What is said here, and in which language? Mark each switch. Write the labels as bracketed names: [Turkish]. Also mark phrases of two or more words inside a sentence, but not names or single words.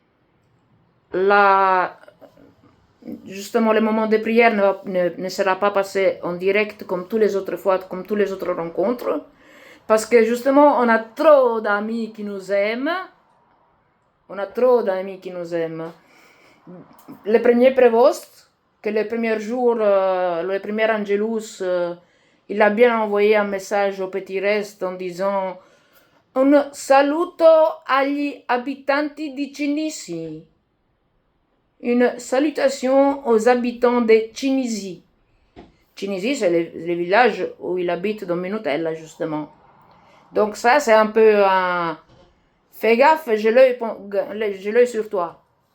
[French] Justement, le moment de prière ne sera pas passé en direct comme toutes les autres fois, comme toutes les autres rencontres, parce que justement, on a trop d'amis qui nous aiment. Le premier prévost, que le premier jour, le premier Angelus, il a bien envoyé un message au petit reste en disant [Italian] un saluto agli abitanti di Cinisi. [French] Une salutation aux habitants de Cinisi. Cinisi, c'est le village où il habite Don Minutella, justement. Donc ça, c'est un peu un... Fais gaffe, j'ai l'œil sur toi.